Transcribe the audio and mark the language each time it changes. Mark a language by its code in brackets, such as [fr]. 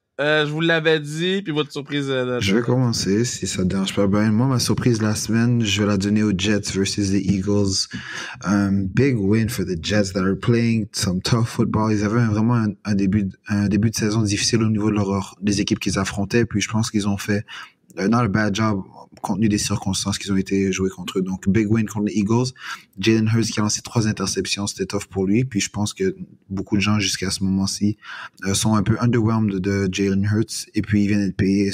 [fr] Je vous l'avais dit, puis votre surprise. Je vais commencer, si ça te dérange pas, Brian. Moi, ma surprise de la semaine, je vais la donner aux Jets [en] versus the Eagles. Big win for the Jets that are playing some tough football. [fr] Ils avaient vraiment un début de saison difficile au niveau des équipes qu'ils affrontaient, puis je pense qu'ils ont fait [en] not a bad job [fr] compte tenu des circonstances qu'ils ont été joués contre eux. Donc, [en] big win [fr] contre les Eagles. Jalen Hurts qui a lancé 3 interceptions, c'était [en] tough [fr] pour lui. Puis je pense que beaucoup de gens jusqu'à ce moment-ci sont un peu underwhelmed de Jalen Hurts. Et puis, ils viennent d'être payés.